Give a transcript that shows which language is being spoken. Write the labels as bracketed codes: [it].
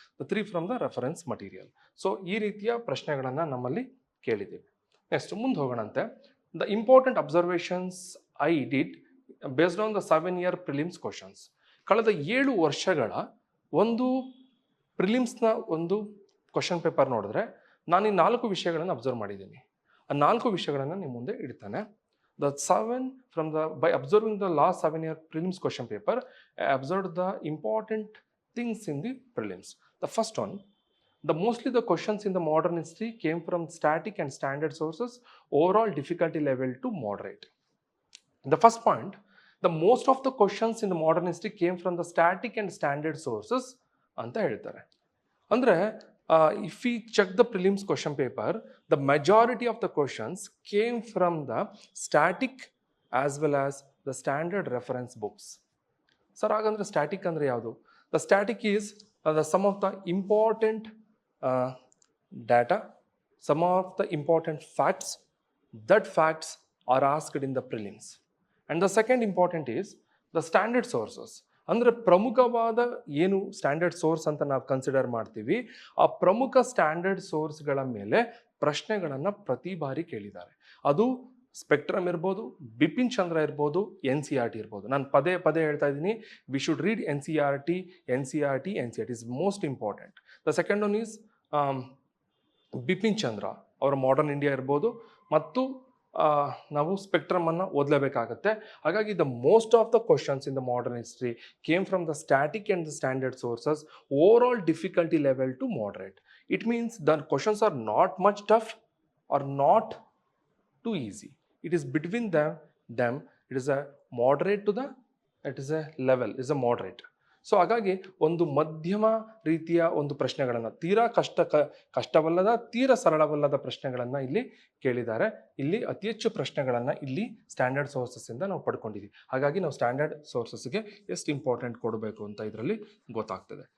[en] The 3 from the reference material. [kn] So ಈ ರೀತಿಯ ಪ್ರಶ್ನೆಗಳನ್ನು ನಮ್ಮಲ್ಲಿ ಕೇಳಿದ್ದೀವಿ. ನೆಕ್ಸ್ಟ್ ಮುಂದೆ ಹೋಗೋಣಂತೆ. [en] The important observations I did based on the 7-year prelims questions. [kn] ಕಳೆದ 7 ವರ್ಷಗಳ ಒಂದು ಪ್ರಿಲಿಮ್ಸ್ನ ಒಂದು ಕ್ವಶನ್ ಪೇಪರ್ ನೋಡಿದ್ರೆ ನಾನು ಈ 4 ವಿಷಯಗಳನ್ನು ಅಬ್ಸರ್ವ್ ಮಾಡಿದ್ದೀನಿ. ಆ 4 ವಿಷಯಗಳನ್ನು ನಿಮ್ಮ ಮುಂದೆ ಇಡ್ತಾನೆ. [en] The 7 by observing the last 7-year prelims question paper, I observed the important things in the prelims. The first one, mostly the questions in the modern history came from static and standard sources, overall difficulty level to moderate. The first point, the most of the questions in the modern history came from the static and standard sources [kn] ಅಂತ ಹೇಳ್ತಾರೆ. [en] ಅಂದರೆ if we check the prelims question paper, the majority of the questions came from the static as well as the standard reference books. [kn] Sir ಹಾಗಂದ್ರೆ static ಅಂದರೆ ಯಾವುದು? [en] The static is the some of the important data, some of the important facts, that facts are asked in the prelims. And the second important is the standard sources. [kn] ಅಂದರೆ ಪ್ರಮುಖವಾದ ಏನು standard source ಅಂತ ನಾವು consider ಮಾಡ್ತೀವಿ, ಆ ಪ್ರಮುಖ standard ಸೋರ್ಸ್ಗಳ ಮೇಲೆ ಪ್ರಶ್ನೆಗಳನ್ನು ಪ್ರತಿ ಬಾರಿ ಕೇಳಿದ್ದಾರೆ. ಅದು ಸ್ಪೆಕ್ಟ್ರಮ್ ಇರ್ಬೋದು, ಬಿಪಿನ್ ಚಂದ್ರ ಇರ್ಬೋದು, NCERT ಇರ್ಬೋದು. ನಾನು ಪದೇ ಪದೇ ಹೇಳ್ತಾ ಇದ್ದೀನಿ, [en] We should read NCERT is most important. The second one is [kn] Bipin ಚಂದ್ರ ಅವರ ಮಾಡರ್ನ್ ಇಂಡಿಯಾ ಇರ್ಬೋದು, ಮತ್ತು ನಾವು ಸ್ಪೆಕ್ಟ್ರಮನ್ನು ಓದಲೇಬೇಕಾಗತ್ತೆ. [en] ಹಾಗಾಗಿ the most of the questions in the modern history came from the static and the standard sources. Overall difficulty level to moderate. It means the questions are not much tough or not too easy. It is between them. It is a moderate to the, it is a level, is a moderate. [kn] So ಹಾಗಾಗಿ ಒಂದು ಮಧ್ಯಮ ರೀತಿಯ ಒಂದು ಪ್ರಶ್ನೆಗಳನ್ನು, ತೀರಾ ಕಷ್ಟವಲ್ಲದ, ತೀರಾ ಸರಳವಲ್ಲದ ಪ್ರಶ್ನೆಗಳನ್ನು ಇಲ್ಲಿ ಕೇಳಿದ್ದಾರೆ. ಇಲ್ಲಿ ಅತಿ ಹೆಚ್ಚು ಪ್ರಶ್ನೆಗಳನ್ನು ಇಲ್ಲಿ ಸ್ಟ್ಯಾಂಡರ್ಡ್ ಸೋರ್ಸಸ್ಸಿಂದ ನಾವು ಪಡ್ಕೊಂಡಿದ್ದೀವಿ. ಹಾಗಾಗಿ ನಾವು ಸ್ಟ್ಯಾಂಡರ್ಡ್ ಸೋರ್ಸಸ್ಗೆ ಎಷ್ಟು ಇಂಪಾರ್ಟೆಂಟ್ ಕೊಡಬೇಕು ಅಂತ ಇದರಲ್ಲಿ ಗೊತ್ತಾಗ್ತದೆ.